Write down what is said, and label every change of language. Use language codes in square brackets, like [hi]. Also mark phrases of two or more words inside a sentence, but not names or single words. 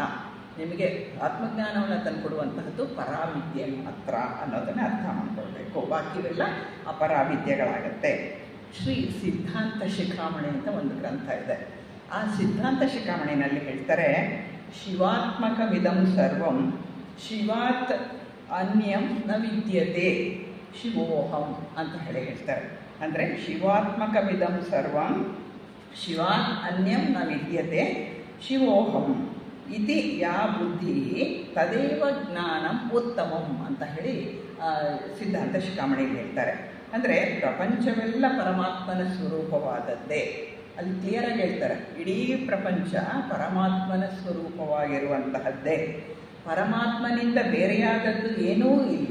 [kn] ನಿಮಗೆ ಆತ್ಮಜ್ಞಾನವನ್ನು ತಂದುಕೊಡುವಂತಹದ್ದು ಪರಾವಿದ್ಯೆ ಮಾತ್ರ ಅನ್ನೋದನ್ನು ಅರ್ಥ ಮಾಡಿಕೊಳ್ಬೇಕು. ಬಾಕಿವೆಲ್ಲ ಅಪರಾವಿದ್ಯೆಗಳಾಗತ್ತೆ. ಶ್ರೀ ಸಿದ್ಧಾಂತ ಶಿಖಾಮಣಿ ಅಂತ ಒಂದು ಗ್ರಂಥ ಇದೆ. ಆ ಸಿದ್ಧಾಂತ ಶಿಖಾಮಣಿನಲ್ಲಿ ಹೇಳ್ತಾರೆ, [sa] ಶಿವಾತ್ಮಕಮಿದಂ ಸರ್ವಂ ಶಿವಾತ್ ಅನ್ಯಂ ನ ವಿದ್ಯತೆ ಶಿವೋಹಂ [kn] ಅಂತ ಹೇಳಿ ಹೇಳ್ತಾರೆ. ಅಂದರೆ [sa] ಶಿವಾತ್ಮಕಮಿದಂ ಸರ್ವಂ ಶಿವಾತ್ ಅನ್ಯಂ ನ ವಿದ್ಯತೆ ಶಿವೋಹಂ ಇತಿ ಯಾ ಬುದ್ಧಿ ತದೇವ ಜ್ಞಾನಂ ಉತ್ತಮಂ [kn] ಅಂತ ಹೇಳಿ ಸಿದ್ಧಾಂತ ಶಿಖಾಮಣಿಯಲ್ಲಿ ಹೇಳ್ತಾರೆ. ಅಂದರೆ ಪ್ರಪಂಚವೆಲ್ಲ ಪರಮಾತ್ಮನ ಸ್ವರೂಪವಾದದ್ದೇ. ಅಲ್ಲಿ ಕ್ಲಿಯರಾಗಿ ಹೇಳ್ತಾರೆ, ಇಡೀ ಪ್ರಪಂಚ ಪರಮಾತ್ಮನ ಸ್ವರೂಪವಾಗಿರುವಂತಹದ್ದೇ. ಪರಮಾತ್ಮನಿಂದ ಬೇರೆಯಾದದ್ದು ಏನೂ ಇಲ್ಲ.